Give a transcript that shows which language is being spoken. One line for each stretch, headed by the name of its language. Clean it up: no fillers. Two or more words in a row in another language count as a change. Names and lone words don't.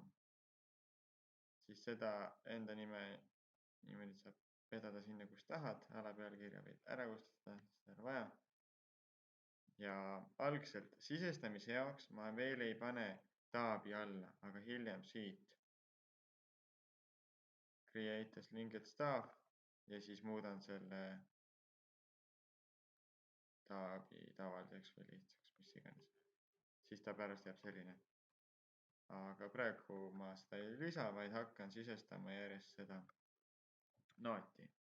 Estonian: Siis seda enda nime niimoodi saab vedada sinna, kus tahad. Alapealkirja võid ära kustutada, seda ei ole vaja. Ja algselt sisestamise jaoks ma veel ei pane taabi alla, aga hiljem siit
English: create as linked staff
Estonian: ja siis muudan selle taabi tavaliseks või lihtsaks, mis iganes. Siis ta pärast jääb selline. Aga praegu ma seda ei lisa, vaid hakkan sisestama järjest seda nooti.